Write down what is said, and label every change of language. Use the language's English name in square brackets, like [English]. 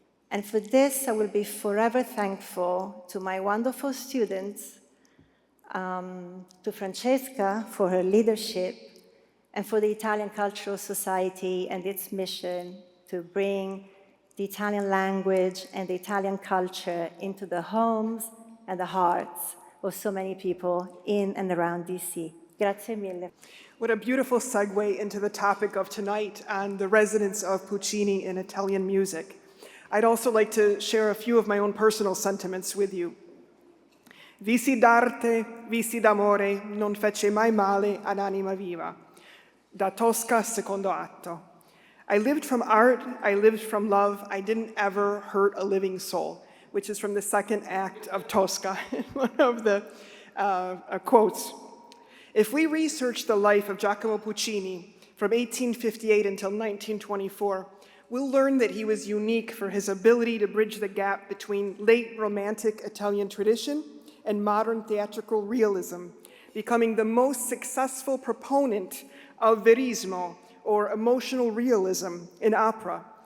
[English] And for this, I will be forever thankful to my wonderful students, to Francesca for her leadership, and for the Italian Cultural Society and its mission to bring the Italian language and the Italian culture into the homes and the hearts of so many people in and around DC. [Italian] Grazie mille. [English] What a beautiful segue into the topic of tonight on the resonance of Puccini in Italian music. I'd also like to share a few of my own personal sentiments with you. [Italian] Visi d'arte, visi d'amore, non fece mai male ad anima viva. Da Tosca, secondo atto. [English] I lived from art, I lived from love, I didn't ever hurt a living soul, which is from the second act of Tosca, one of the quotes. If we research the life of Giacomo Puccini from 1858 until 1924, we'll learn that he was unique for his ability to bridge the gap between late Romantic Italian tradition and modern theatrical realism, becoming the most successful proponent of verismo, or emotional realism, in opera.